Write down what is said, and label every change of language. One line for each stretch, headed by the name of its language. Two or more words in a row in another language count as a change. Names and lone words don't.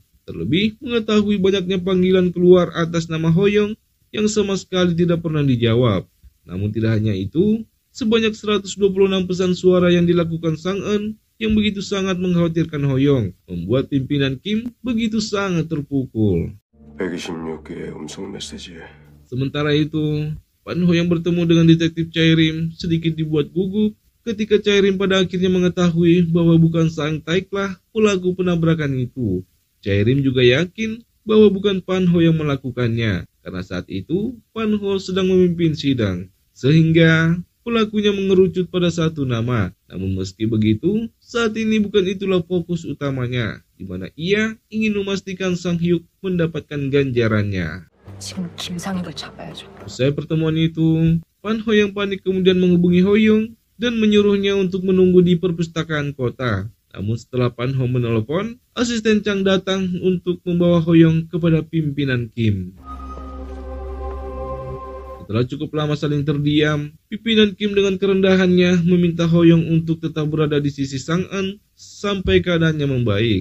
Indonesian: Terlebih mengetahui banyaknya panggilan keluar atas nama Hoyong yang sama sekali tidak pernah dijawab. Namun tidak hanya itu, sebanyak 126 pesan suara yang dilakukan Sang-eun yang begitu sangat mengkhawatirkan Hoyong membuat pimpinan Kim begitu sangat terpukul.
Korean: 126개의 음성 메시지.
Indonesian: Sementara itu, Pan Ho yang bertemu dengan detektif Chae-rim sedikit dibuat gugup ketika Chae-rim pada akhirnya mengetahui bahwa bukan Sang Taek-lah pelaku penabrakan itu. Chae-rim juga yakin bahwa bukan Pan Ho yang melakukannya, karena saat itu Pan Ho sedang memimpin sidang, sehingga pelakunya mengerucut pada satu nama. Namun meski begitu, saat ini bukan itulah fokus utamanya, di mana ia ingin memastikan Sang Hyuk mendapatkan ganjarannya.
Korean: 지금 김상익을 잡아야죠.
Indonesian: Usai pertemuan itu, Pan Ho yang panik kemudian menghubungi Hoyong dan menyuruhnya untuk menunggu di perpustakaan kota. Namun setelah Pan Ho menelepon, asisten Chang datang untuk membawa Hoyong kepada pimpinan Kim. Setelah cukup lama saling terdiam, pimpinan Kim dengan kerendahannya meminta Hoyong untuk tetap berada di sisi Sang-eun sampai keadaannya membaik.